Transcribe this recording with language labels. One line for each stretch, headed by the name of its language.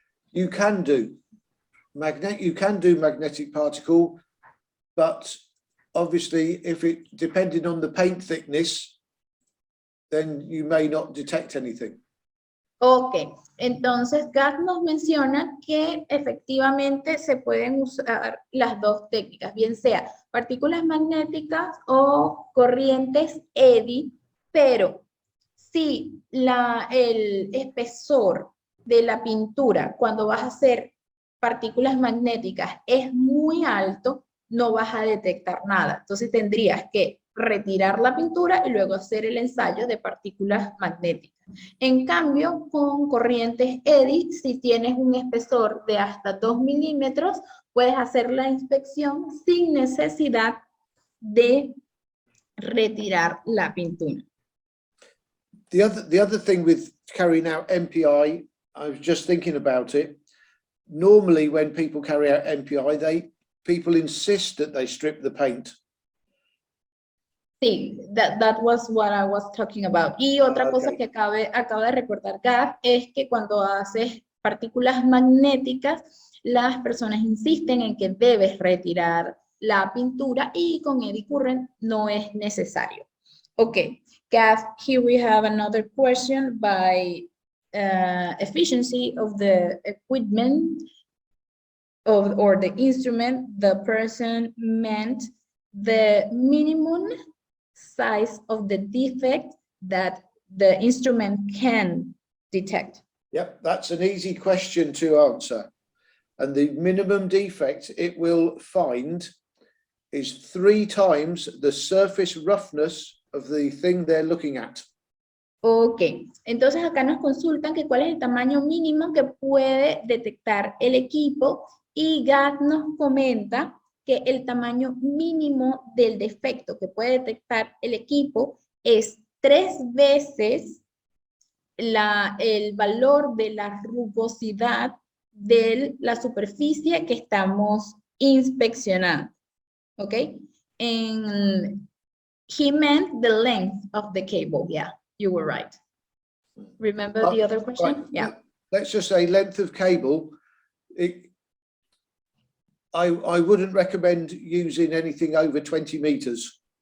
English: You can do magnetic particle, but obviously depending on the paint thickness, then you may not detect anything.
Spanish: Ok, entonces Gat nos menciona que efectivamente se pueden usar las dos técnicas, bien sea partículas magnéticas o corrientes eddy, pero si el espesor de la pintura cuando vas a hacer partículas magnéticas es muy alto, no vas a detectar nada. Entonces tendrías que retirar la pintura y luego hacer el ensayo de partículas magnéticas. En cambio, con corrientes eddy, si tienes un espesor de hasta 2 milímetros, puedes hacer la inspección sin necesidad de retirar la pintura.
English: The other thing with carrying out MPI, I was just thinking about it. Normally, when people carry out MPI, people insist that they strip the paint. Sí, that was what I was talking about.
Spanish: Y otra cosa que acaba de recordar Gab es que cuando haces partículas magnéticas, las personas insisten en que debes retirar la pintura y con eddy current no es necesario.
English: Okay, Gab, here we have another question by efficiency of the equipment or the instrument. The person meant the minimum size of the defect that the instrument can detect. Yep, that's an easy question to answer. And the minimum defect it will find is 3 times the surface roughness of the thing they're looking at.
Spanish: Ok, entonces acá nos consultan que cuál es el tamaño mínimo que puede detectar el equipo, y Gat nos comenta que el tamaño mínimo del defecto que puede detectar el equipo es 3 veces el valor de la rugosidad de la superficie que estamos inspeccionando. ¿Ok?
English: And he meant the length of the cable. Yeah, you were right. Remember the other question? Right. Yeah. Let's just say length of cable. I wouldn't recommend using anything over 20 meters.